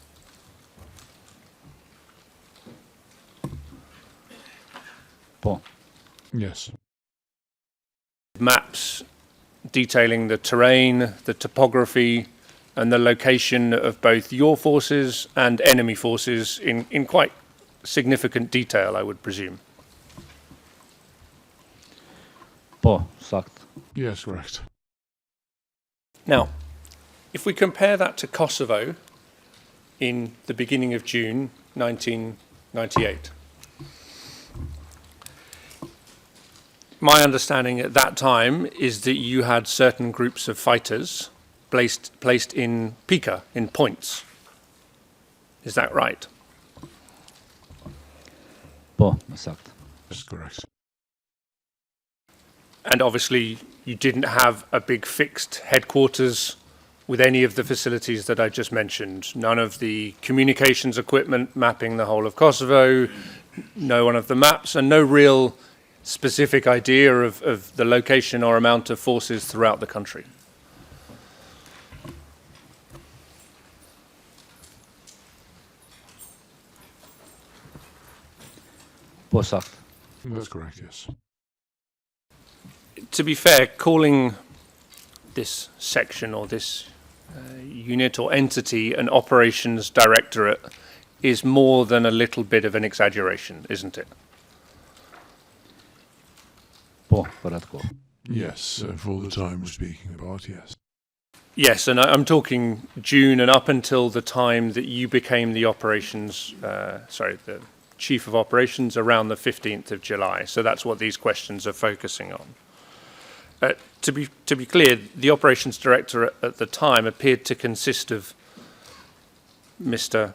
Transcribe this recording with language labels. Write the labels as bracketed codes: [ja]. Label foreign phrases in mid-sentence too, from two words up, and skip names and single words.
[en] Yes. Maps detailing the terrain, the topography, and the location of both your forces and enemy forces in quite significant detail, I would presume. [sq] Po, sakt. [en] Yes, correct. Now, if we compare that to Kosovo in the beginning of June 1998, my understanding at that time is that you had certain groups of fighters placed in pica, in points. Is that right? [sq] Po, saktë. [en] That's correct. And obviously, you didn't have a big fixed headquarters with any of the facilities that I just mentioned. None of the communications equipment mapping the whole of Kosovo, no one of the maps, and no real specific idea of the location or amount of forces throughout the country. [sq] Po, saktë. [en] That's correct, yes. To be fair, calling this section or this unit or entity an operations directorate is more than a little bit of an exaggeration, isn't it? [sq] Po, për atë kohë. [en] Yes, for the time we're speaking about, yes. Yes, and I'm talking June and up until the time that you became the the chief of operations around the 15th of July. So that's what these questions are focusing on. To be clear, the operations director at the time appeared to consist of Mr.